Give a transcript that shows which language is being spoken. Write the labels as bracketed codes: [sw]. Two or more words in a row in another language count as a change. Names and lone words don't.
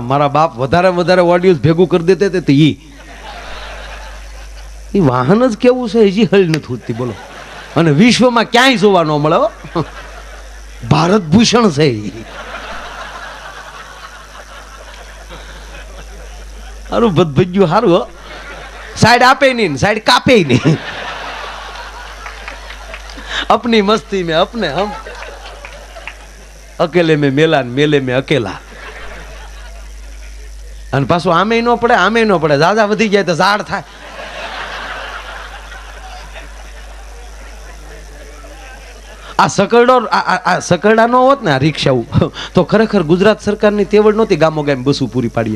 [gu] મારા બાપ વધારે વધારે ઓડિયન્સ ભેગું કરી દેતે તો એ વાહન જ કેવું છે હજી હલ નથી ઉઠતી બોલો. અને વિશ્વમાં ક્યાંય જોવા ન મળે. ભારત ભૂષણ છે. સારું ભજ્યું સારું હો. સાઈડ આપે નહીં, સાઈડ કાપે નહીં. [hi] अपनी मस्ती में अपने हम, अकेले में मेला, मेले में अकेला. [gu] અને પાછું આમે ન પડે, આમે ન પડે. દાદા વધી જાય તો ઝાડ થાય. આ સકરડો આ સકરડા નો હોત ને આ રિક્ષાઓ તો ખરેખર ગુજરાત સરકારની તેવડ નહોતી ગામો ગામ બસું પૂરી પાડીએ.